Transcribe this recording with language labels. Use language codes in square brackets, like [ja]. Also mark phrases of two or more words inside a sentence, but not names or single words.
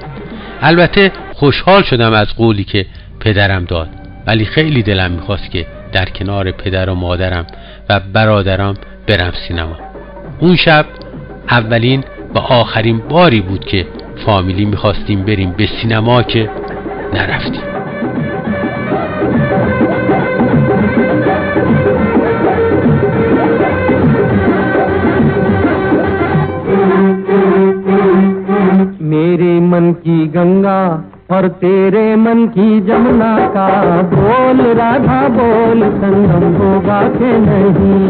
[fa] البته خوشحال شدم از قولی که پدرم داد، ولی خیلی دلم میخواست که در کنار پدر و مادرم و برادرم برم سینما. اون شب اولین و آخرین باری بود که فامیلی میخواستیم بریم به سینما که نرفتیم. [hi] मेरे मन की गंगा और तेरे मन की जमुना का बोल राधा बोल संगम होगा कि नहीं।